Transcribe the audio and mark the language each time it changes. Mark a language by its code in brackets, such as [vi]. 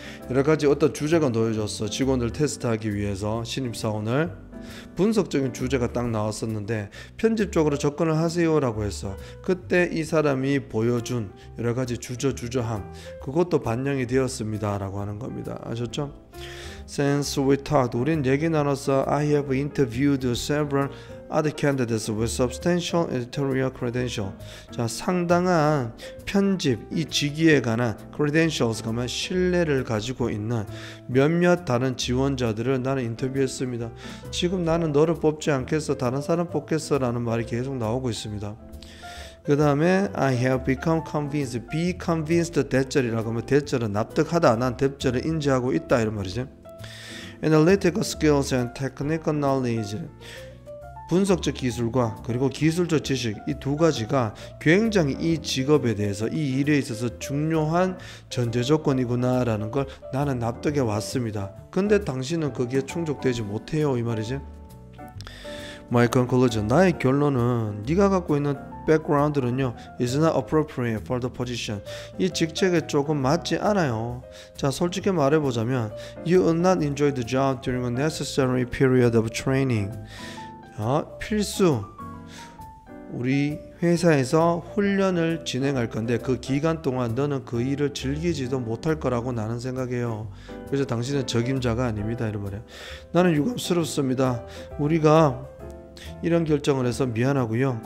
[ko] 여러 가지 어떤 주제가 놓여졌어. 직원들 테스트하기 위해서 신입사원을 분석적인 주제가 딱 나왔었는데 편집적으로 접근을 하세요 라고 했어. 그때 이 사람이 보여준 여러 가지 주저함 그것도 반영이 되었습니다 라고 하는 겁니다. 아셨죠? [en] Since we talked, [ko] 우린 얘기 나눴어. [en] I have interviewed several other candidates with substantial editorial credential. [ko] 자, 상당한 편집 이 직위에 관한 credentials 그러면 신뢰를 가지고 있는 몇몇 다른 지원자들을 나는 인터뷰했습니다. 지금 나는 너를 뽑지 않겠어. 다른 사람 뽑겠어 라는 말이 계속 나오고 있습니다. 그 다음에 [en] I have become convinced. be convinced [ko] 대절이라고 하면 대절은 납득하다. 난 대절을 인지하고 있다 이런 말이죠. [en] Analytical skills and technical knowledge. [ko] 분석적 기술과 그리고 기술적 지식 이 두 가지가 굉장히 이 직업에 대해서 이 일에 있어서 중요한 전제 조건이구나 라는 걸 나는 납득해 왔습니다. 근데 당신은 거기에 충족되지 못해요 이 말이지. [en] My conclusion, [ko] 나의 결론은 네가 갖고 있는 background는요 [en] is not appropriate for the position. [ko] 이 직책에 조금 맞지 않아요. 자, 솔직히 말해보자면 [en] You will not enjoy the job during a necessary period of training. [ko] 필수 우리 회사에서 훈련을 진행할 건데 그 기간 동안 너는 그 일을 즐기지도 못할 거라고 나는 생각해요. 그래서 당신은 적임자가 아닙니다 이런 말이에요. 나는 유감스럽습니다. 우리가 이런 결정을 해서 미안하고요.